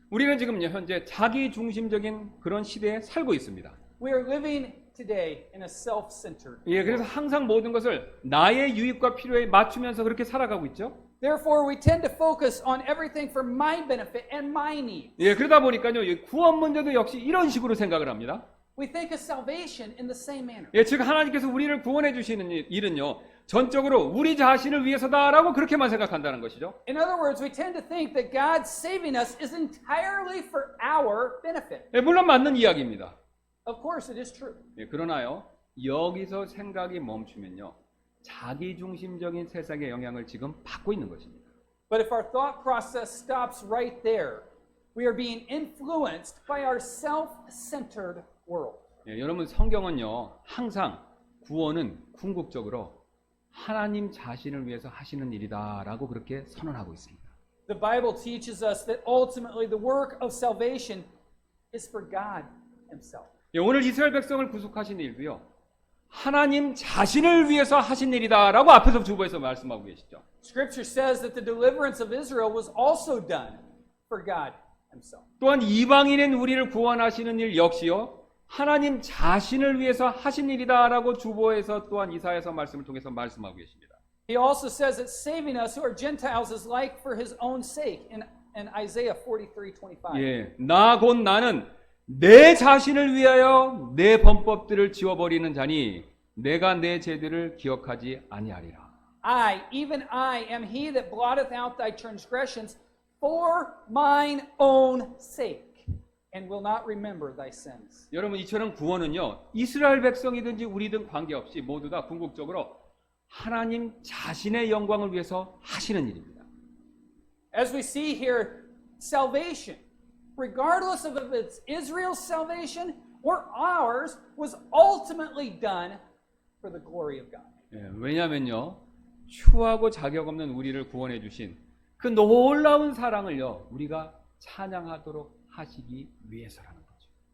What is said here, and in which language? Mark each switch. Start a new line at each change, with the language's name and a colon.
Korean: 우리는 지금 현재 자기 중심적인 그런 시대에 살고 있습니다.
English: We are living today in a self-centered.
Korean: 예, 그래서 항상 모든 것을 나의 유익과 필요에 맞추면서 그렇게 살아가고 있죠.
English: Therefore, we tend to focus on everything for my benefit and my needs.
Korean: 예, 그러다 보니까요, 이 구원 문제도 역시 이런 식으로 생각을 합니다.
English: We think of salvation in the same manner.
Korean: 예, 즉 하나님께서 우리를 구원해 주시는 일은요, 전적으로 우리 자신을 위해서다라고 그렇게만 생각한다는 것이죠.
English: In other words, we tend to think that God saving us is entirely for our benefit.
Korean: 예, 물론 맞는 이야기입니다.
English: Of course, it is true.
Korean: 예, 그러나요, 여기서 생각이 멈추면요, 자기 중심적인 세상의 영향을 지금 받고 있는 것입니다.
English: But if our thought process stops right there, We are being influenced by our self-centered world.
Korean: 예, 여러분 성경은요 항상 구원은 궁극적으로 하나님 자신을 위해서 하시는 일이다라고 그렇게 선언하고 있습니다.
English: The Bible teaches us that ultimately the work of salvation is for God Himself.
Korean: 예, 오늘 이스라엘 백성을 구속하신 일도요 하나님 자신을 위해서 하신 일이다라고 앞에서 주보에서 말씀하고 계시죠.
English: Scripture says that the deliverance of Israel was also done for God Himself.
Korean: 또한 이방인인 우리를 구원하시는 일 역시요 하나님 자신을 위해서 하신 일이다라고 주보에서 또한 이사야서 말씀을 통해서 말씀하고 계십니다.
English: He also says that saving us who are Gentiles is like for His own sake in Isaiah 43:25.
Korean: 예, 나 곧 나는 내 자신을 위하여 내 범법들을 지워버리는 자니 내가 내 죄들을 기억하지 아니하리라.
English: even I am He that blotteth out thy transgressions for mine own sake, and will not remember thy sins.
Korean: 여러분 이처럼 구원은요 이스라엘 백성이든지 우리든 관계없이 모두 다 궁극적으로 하나님 자신의 영광을 위해서 하시는 일입니다.
English: As we see here, salvation, regardless of if it's Israel's salvation or ours, was ultimately done for the glory of God.
Korean: 예, 왜냐하면요 추하고 자격 없는 우리를 구원해 주신 그 놀라운 사랑을요 우리가 찬양하도록 하시기 위해서라는 거죠.